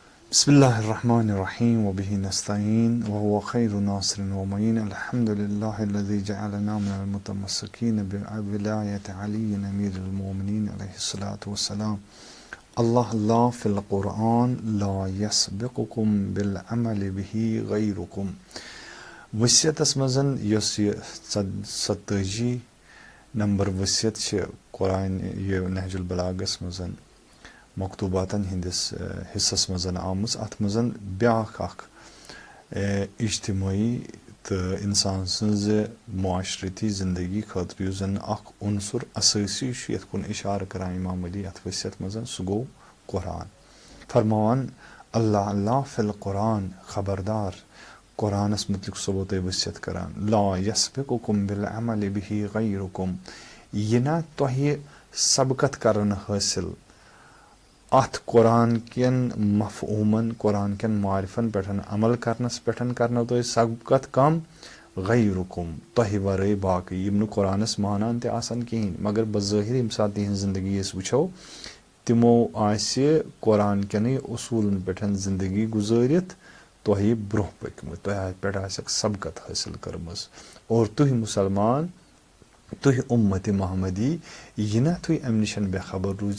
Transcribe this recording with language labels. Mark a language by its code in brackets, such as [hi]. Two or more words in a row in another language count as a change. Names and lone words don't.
[ar] بسم الله الرحمن الرحيم وبه نستعين وهو خير الناصرين ومعين الحمد لله الذي جعلنا من المتمسكين بولاية علي أمير المؤمنين عليه الصلاة والسلام. الله لا في القرآن لا يسبقكم بالعمل به غيركم. [ks] वसियतस मज़न यस ये 87 नंबर वसियत छ कुरान ये नहजुल बलागस मज़न मकतूबातन हिंदिस हिस्सस मज़न आमुस अत मज़न ब्याख इज्तिमाई तो इंसान सज मुआशरती ज़िंदगी खतर युस जन उनसुर असासी यथ कुन इशार करान इमाम अली अत वसियत मज़न सह गो कुरान। फरमान [ar] الله الله في القرآن [ks] खबरदार कुरानस मुतलिक सबो तय वसियत करान [ar] لا يسبقكم بالعمل به غيركم [ks] यह ना तोह सबकत करन हासिल अथ कुरान कन मफहूमन कुरान कन मारिफन पे अमल करनस पे करनो तो सबकत कम गैरुकुम तोह वरय बाकी यम कुरानस मानान ते आसान कहीं मगर बज़ाहिर यम सात तिहन जिंदगी वुचो तिमो आसि कुरान कन उसूलन पे जिंदगी गुजारित तोह ब्रोह पकमत तोह पे सबकत हासिल करमस और तुह मुसलमान तुह उम्मत महमदी यह ना तुह अम निशन बेखबर रूजो।